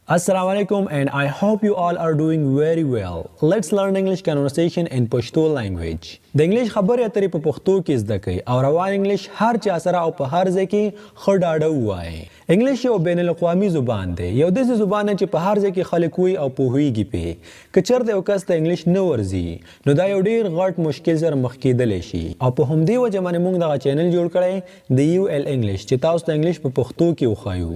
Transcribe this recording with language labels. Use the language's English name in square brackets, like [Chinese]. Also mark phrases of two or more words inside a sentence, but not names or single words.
[Arabic] السلام عليكم [English] and I hope you all are doing very well. Let's learn English conversation in Pashto language. [Pashto] د انګلیش خبرې اترې په پښتو کې زده کړئ او روان انګلیش هر چا سره او په هر ځای کې ښه ډاډه ووایئ. انګلیش یو بین الاقوامي زبان دی. یو داسې زبان چې په هر ځای کې خلک وایي او پوهیږي پې. که چېرته یو کس ته انګلیش نه ورځي نو دا یو ډېر غټ مشکل سره مخ کېدلی شي او په همدې وجه باندې موږ دغه چینل جوړ کړی د UL انګلیش چې تاسو ته انګلیش په پښتو کې وښایو.